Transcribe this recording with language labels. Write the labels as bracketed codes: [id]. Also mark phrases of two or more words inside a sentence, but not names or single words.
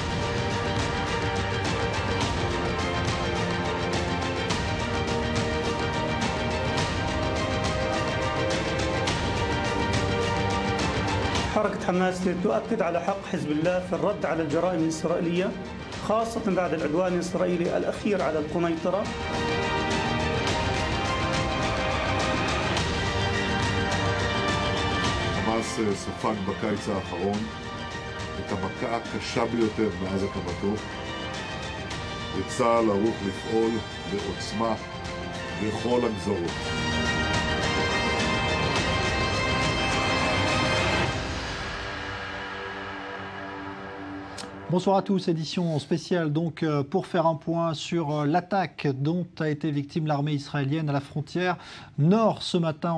[ar] حركة حماس تؤكد على حق حزب الله في الرد على الجرائم الإسرائيلية، خاصة بعد العدوان الإسرائيلي الأخير على القنيطرة. [he] חמאס ספג בקיץ האחרון את המכה הקשה ביותר מאז הקמתו, וצה"ל ערוך לפעול בעוצמה בכל הגזרות. [fr] Bonsoir à tous, édition spéciale donc pour faire un point sur l'attaque dont a été victime l'armée israélienne à la frontière nord ce matin.